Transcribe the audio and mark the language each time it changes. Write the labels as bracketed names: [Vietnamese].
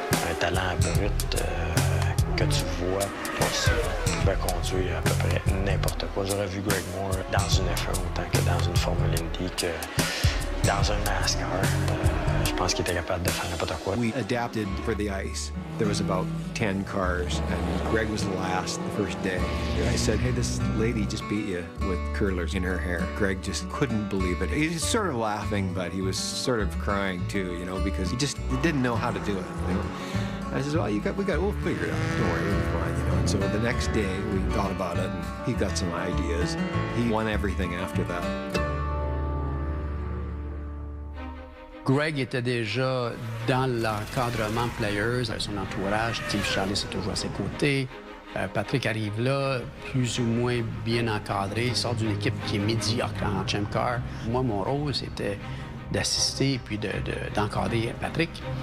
[French] Un talent brut que tu vois pas souvent. Il pouvait conduire à peu près n'importe quoi. J'aurais vu Greg Moore dans une F1 autant que dans une Formule Indy, que dans un NASCAR. Je pense qu'il était capable de faire n'importe quoi. [English] We adapted for the ice. There was about 10 cars, and Greg was the last the first day. I said, hey, this lady just beat you with curlers in her hair. Greg just couldn't believe it. He was sort of laughing, but he was sort of crying too, you know, because he didn't know how to do it. You know? I said, well, we'll figure it out. Don't worry, it'll be fine, you know. And so the next day, we thought about it, and he got some ideas. He won everything after that. [French] Greg était déjà dans l'encadrement Players, avec son entourage. Steve Charles est toujours à ses côtés. Patrick arrive là, plus ou moins bien encadré. Il sort d'une équipe qui est médiocre en Champ Car. Moi, mon rôle, c'était d'assister puis d'encadrer Patrick.